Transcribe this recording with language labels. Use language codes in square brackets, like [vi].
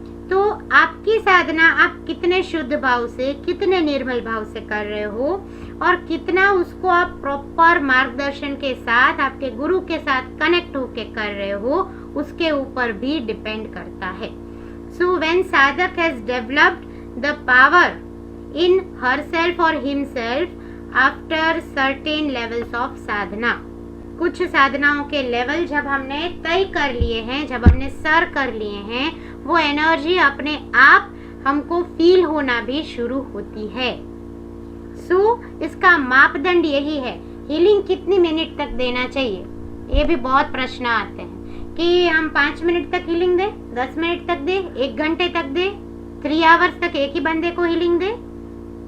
[hi] तो आपकी साधना आप कितने शुद्ध भाव से, कितने निर्मल भाव से कर रहे हो और कितना उसको आप प्रॉपर मार्गदर्शन के साथ, आपके गुरु के साथ कनेक्ट होके कर रहे हो, उसके ऊपर भी डिपेंड करता है। [en] So when sadhak has developed the power in herself or himself after certain levels of sadhana. [hi] कुछ साधनाओं के लेवल जब हमने तय कर लिए हैं, जब हमने सर कर लिए हैं, वो एनर्जी अपने आप हमको फील होना भी शुरू होती है। इसका मापदंड यही है। हीलिंग कितनी मिनट तक देना चाहिए, ये भी बहुत प्रश्न आते हैं कि हम 5 मिनट तक हीलिंग दें, 10 मिनट तक दें, 1 घंटे तक दें, 3 आवर्स तक एक ही बंदे को हीलिंग दें।